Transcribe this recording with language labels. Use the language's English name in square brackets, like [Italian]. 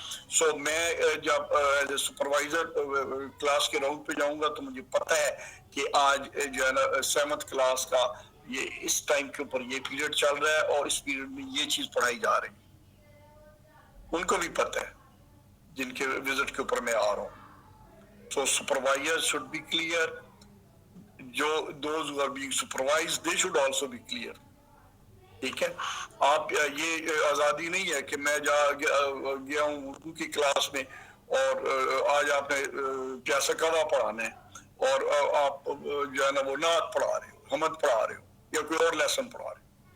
[Urdu] سو میں جب as a supervisor class کے راؤنڈ پہ جاؤں گا تو مجھے پتہ ہے کہ آج جو ہے نا 7th کلاس کا یہ اس ٹائم کے اوپر یہ پیریڈ چل رہا ہے اور اس پیریڈ میں یہ چیز پڑھائی جا رہی ہے. ان کو بھی پتہ ہے جن کے وزٹ کے اوپر میں آ رہا ہوں. [English] So supervisor should be clear. those who are being supervised they should also be clear. [Urdu] ٹھیک ہے. آپ یہ آزادی نہیں ہے کہ میں گیا ہوں اردو کی کلاس میں اور آج آپ نے کیسا کوا پڑھانا ہے اور آپ جو ہے نا وہ نعت پڑھا رہے ہو، حمد پڑھا رہے ہو یا کوئی اور لیسن پڑھا رہے ہو.